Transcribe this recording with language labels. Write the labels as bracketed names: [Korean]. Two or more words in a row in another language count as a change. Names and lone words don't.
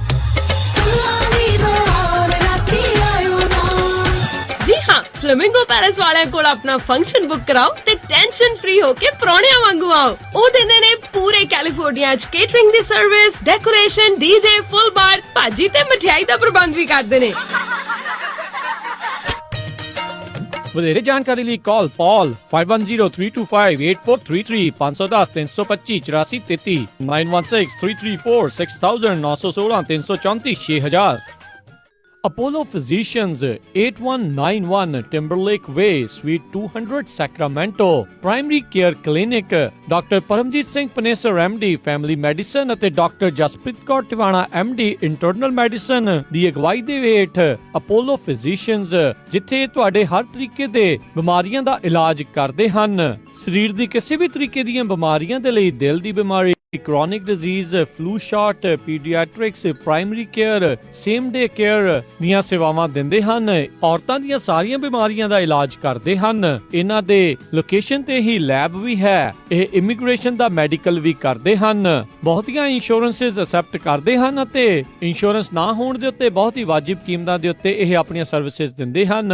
[Punjabi] ਜੀ ਹਾਂ, ਫਲੇਮਿੰਗੋ ਪੈਲਸ ਵਾਲਿਆਂ ਕੋਲ ਆਪਣਾ ਫੰਕਸ਼ਨ ਬੁੱਕ ਕਰਾਓ ਤੇ [English] tension free [Punjabi] ਹੋ ਕੇ ਪਰੌਣਿਆਂ ਵਾਂਗੂ ਆਓ। ਉਹ ਦਿੰਦੇ ਨੇ ਪੂਰੇ ਕੈਲੀਫੋਰਨੀਆ ਚ ਕੇਟਰਿੰਗ ਦੀ ਸਰਵਿਸ, ਡੈਕੋਰੇਸ਼ਨ, DJ, [English] full bar, [Punjabi] ਭਾਜੀ ਤੇ ਮਠਿਆਈ ਦਾ ਪ੍ਰਬੰਧ ਵੀ ਕਰਦੇ ਨੇ। ਵਧੇਰੇ ਜਾਣਕਾਰੀ ਲਈ ਕਾਲ Paul 5103258433 510 325 8433 916 334 6000 916 334 6000। [English] Apollo Physicians 8191 Timberlake Way Suite 200 Sacramento Primary Care Clinic Dr. Paramjit Singh Panesar MD Family Medicine ਅਤੇ Dr. [Punjabi] ਜਸਪ੍ਰੀਤ ਕੌਰ ਟਿਵਾਣਾ MD [English] Internal Medicine [Punjabi] ਦੀ ਅਗਵਾਈ ਦੇ ਹੇਠ Apollo Physicians ਜਿੱਥੇ ਤੁਹਾਡੇ ਹਰ ਤਰੀਕੇ ਦੇ ਬਿਮਾਰੀਆਂ ਦਾ ਇਲਾਜ ਕਰਦੇ ਹਨ। ਸਰੀਰ ਦੀ ਕਿਸੇ ਵੀ ਤਰੀਕੇ ਦੀਆਂ ਬਿਮਾਰੀਆਂ ਦੇ ਲਈ, ਦਿਲ ਦੀ ਬਿਮਾਰੀ, [English] chronic disease, flu shot, pediatrics, primary care, same day care [Punjabi] ਦੀਆਂ ਸੇਵਾਵਾਂ ਦਿੰਦੇ ਹਨ। ਔਰਤਾਂ ਦੀਆਂ ਸਾਰੀਆਂ ਬਿਮਾਰੀਆਂ ਦਾ ਇਲਾਜ ਕਰਦੇ ਹਨ। ਇਹਨਾਂ ਦੇ ਲੋਕੇਸ਼ਨ ਤੇ ਹੀ ਲੈਬ ਵੀ ਹੈ। ਇਹ ਇਮੀਗ੍ਰੇਸ਼ਨ ਦਾ ਮੈਡੀਕਲ ਵੀ ਕਰਦੇ ਹਨ। ਬਹੁਤੀਆਂ [English] insurances accept [Punjabi] ਕਰਦੇ ਹਨ ਅਤੇ ਇੰਸ਼ੋਰੈਂਸ ਨਾ ਹੋਣ ਦੇ ਉੱਤੇ ਬਹੁਤ ਹੀ ਵਾਜਿਬ ਕੀਮਤਾਂ ਦੇ ਉੱਤੇ ਇਹ ਆਪਣੀਆਂ ਸਰਵਿਸਿਜ਼ ਦਿੰਦੇ ਹਨ।